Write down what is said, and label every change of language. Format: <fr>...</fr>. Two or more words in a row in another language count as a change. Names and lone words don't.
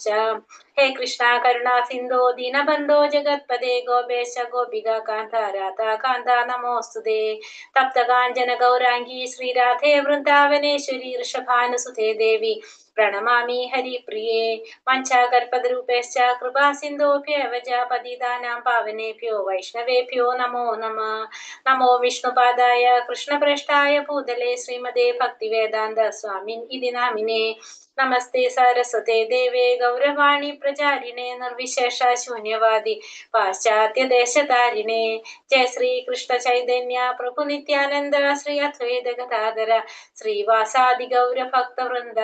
<sa>ഹേ കൃഷ്ണ കരുണാ സിന്ധോ ദീനബന്ധോ ജഗത്പദേ ഗോപേശ ഗോപിക കാന്ത രാധാ കാന്ത നമോസ്തുതേ. തപ്തകാഞ്ചന ഗൗരാംഗീ ശ്രീരാധേ വൃന്ദാവനേശ്വരി ഋഷഭാനുസുതേ ദേവി പ്രണമാമി ഹരിപ്രിയേ. വാഞ്ചാകൽപതരൂപേശ്ച കൃപാ സിന്ധോഭ്യവ ച പതിതാനാം പാവനേഭ്യോ വൈഷ്ണവേഭ്യോ നമോ നമഃ. നമോ വിഷ്ണുപാദായ കൃഷ്ണപ്രേഷ്ഠായ ഭൂതലേ ശ്രീമതേ ഭക്തിവേദാന്ത സ്വാമിൻ ഇതി നാമിനേ. നമസ്തേ സരസ്വതേ ദേവേ ഗൗരവാണി പ്രചാരിണേ നിർവിശേഷ ശൂന്യവാദി പാശ്ചാത്യദേശതാരിണേ. ജയ ശ്രീ കൃഷ്ണ ചൈതന്യ പ്രഭു നിത്യാനന്ദ ശ്രീ അദ്വൈത ഗദാധര ശ്രീവാസാദി ഗൗര ഭക്തവൃന്ദ.</sa>